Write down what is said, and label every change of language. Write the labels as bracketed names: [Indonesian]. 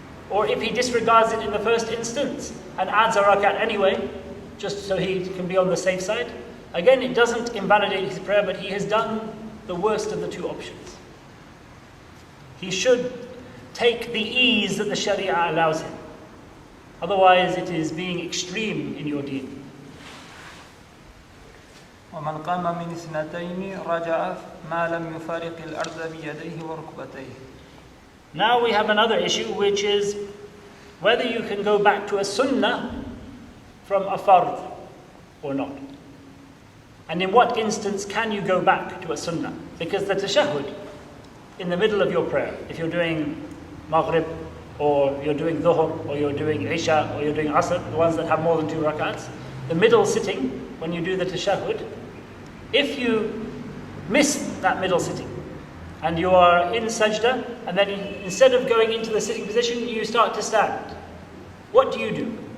[English] Or if he disregards it in the first instance and adds a rakat anyway, just so he can be on the safe side, again it doesn't invalidate his prayer, but he has done the worst of the two options. He should take the ease that the Sharia allows him. Otherwise it is being extreme in your deen. [Arabic] ومن قام من اثنتين رجع ما لم يفارق الأرض بيديه وركبتيه. [English] Now we have another issue, which is whether you can go back to a sunnah from a fard or not. And in what instance can you go back to a sunnah? Because the tashahhud in the middle of your prayer, if you're doing maghrib or you're doing dhuhr or you're doing isha or you're doing asr, the ones that have more than 2 rakats, the middle sitting, when you do the tashahhud, if you miss that middle sitting and you are in sajda and then instead of going into the sitting position you start to stand, what do?